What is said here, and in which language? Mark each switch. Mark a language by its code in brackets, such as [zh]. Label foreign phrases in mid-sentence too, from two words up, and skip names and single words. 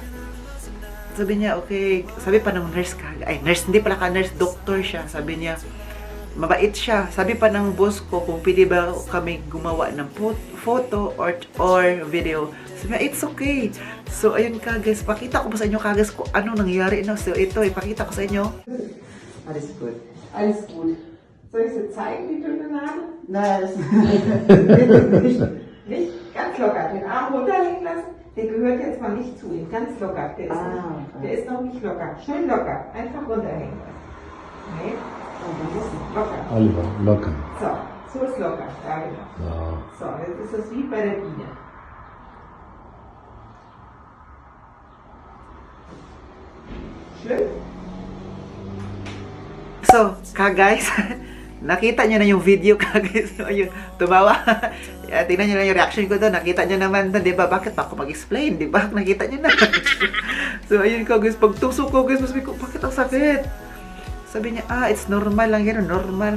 [tl] Sabi niya, okay, sabi pa ng nurse ka, nurse, hindi pala ka nurse, doctor siya, sabi niya, mabait siya. Sabi pa ng boss ko kung pwede ba kami gumawa ng [en] photo or video. [tl] Sabi niya, [en] it's okay. [tl] So, ayun ka guys, pakita ko ba sa inyo ka guys kung ano nangyari. No? So, ito, ipakita ko sa inyo. [de] Alles gut. Alles gut. Soll ich sie zeigen, die dünne Nadel? Nein, das Nicht? Ganz locker. Den Arm runterlegen lassen. Der gehört jetzt mal nicht zu ihm. Ganz locker. Der ist noch nicht locker. Schön locker. Einfach runterhängen lassen. Nee? Locker. Oliver, locker. So ist locker. Da genau. Ja. So, jetzt ist das wie bei der Biene. Schlimm? So, [tl] ka guys, nakita niyo na yung video ka guys. Ayun, tumawa. Tingnan niyo na yung reaction ko doon. Nakita niyo naman na, di ba? Bakit pa ako mag-explain? Di ba? Nakita niyo na. So, ayun ka guys. Pag tusok ko guys, sabi ko, bakit ang sakit? Sabi niya, [en] it's normal [tl] lang yan, normal.